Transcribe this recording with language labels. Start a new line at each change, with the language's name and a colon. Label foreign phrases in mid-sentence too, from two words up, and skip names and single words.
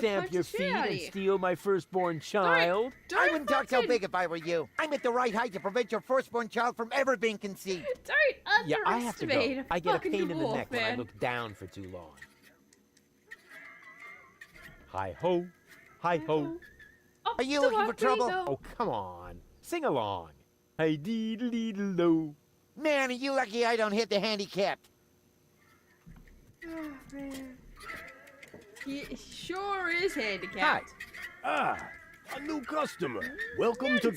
English: Stamp punch your the shit feet out of and you. steal my firstborn child? I wouldn't talk so fucking- big if I were you. I'm at the right height to prevent your firstborn child from ever being conceived. Don't Yeah, I have to underestimate go. a I get a fucking pain in the dwarf, neck when I man. look down for too long. Hi ho, hi ho. Are you looking for trouble? Oh come on, sing along. Hi deedle deedle do. Man, are you lucky I don't hit the handicap. Oh, man. He sure is handicapped. A new customer. Welcome to